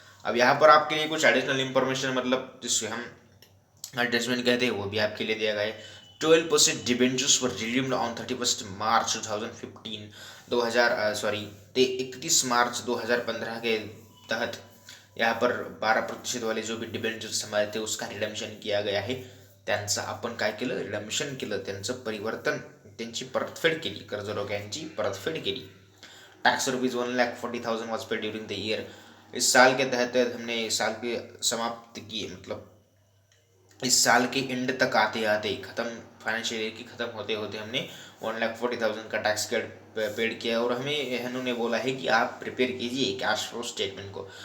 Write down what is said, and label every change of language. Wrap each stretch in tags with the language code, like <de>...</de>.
<hi>अब यहाँ पर आपके लिए कुछ एडिशनल इंफॉर्मेशन, मतलब जिससे हम एडजस्टमेंट कहते हैं, वो भी आपके लिए दिया गया है।</hi> <en>12% debentures were redeemed on 31 March 2015</en> <hi>31 मार्च 2015 के तहत यहाँ पर 12% वाले जो भी डिबेंचर्स हमारे थे उसका रिडम्शन किया गया आहे।</hi> <mr>त्यांचं आपण काय केलं, रिडम्शन केलं, त्यांचं परिवर्तन, त्यांची परतफेड केली, कर्जरोख्यांची परतफेड केली।</mr> <en>Tax ₹1,40,000 was paid during the year.</en> <hi>इस साल के तहत हमने इस साल की समाप्त की, मतलब इस साल के एंड तक आते आते खत्म, फाइनेंशियल ईयर की खत्म होते होते हमने 1,40,000 का टैक्स पेड किया और हमें इन्होंने बोला है कि आप प्रिपेयर कीजिए कैश फ्लो स्टेटमेंट को।</hi>